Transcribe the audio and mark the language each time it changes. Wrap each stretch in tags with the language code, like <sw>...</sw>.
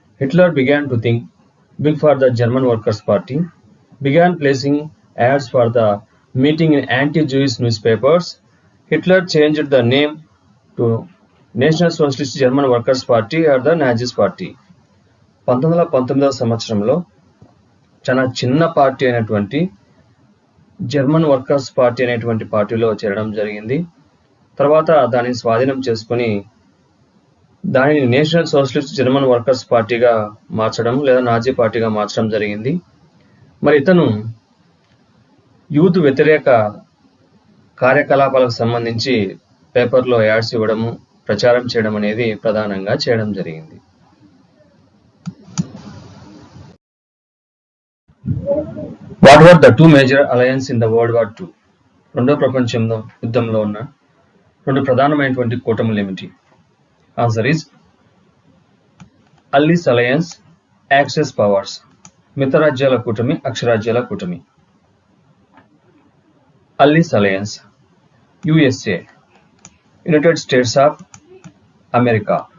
<en>Hitler began to think big for the German Workers' Party, began placing ads for the meeting in anti-Jewish newspapers. Hitler changed the name to National Socialist German Workers' Party or the Nazis Party.</en> <te>1919వ సంవత్సరంలో చాలా చిన్న party అయినటువంటి German workers party అనేటువంటి పార్టీలో చేరడం జరిగింది. తర్వాత దానిని స్వాధీనం చేసుకుని దానిని నేషనల్ సోషలిస్ట్ జర్మన్ వర్కర్స్ పార్టీగా మార్చడం లేదా నాజీ పార్టీగా మార్చడం జరిగింది. మరి ఇతను యూత్ వ్యతిరేక కార్యకలాపాలకు సంబంధించి పేపర్లో యాడ్స్ ఇవ్వడము, ప్రచారం చేయడం అనేది ప్రధానంగా చేయడం జరిగింది.</te> <en>What were the two major alliances in the World War II?</en> <te>రెండో ప్రపంచ యుద్ధంలో ఉన్న రెండు ప్రధానమైనటువంటి కూటములు ఏమిటి?</te> <en>Answer is allies alliance, axis powers.</en> <te>మిత్రరాజ్యాల కూటమి, అక్షరాజ్యాల కూటమి.</te> <en>Allies alliance USA, United States of America.</en>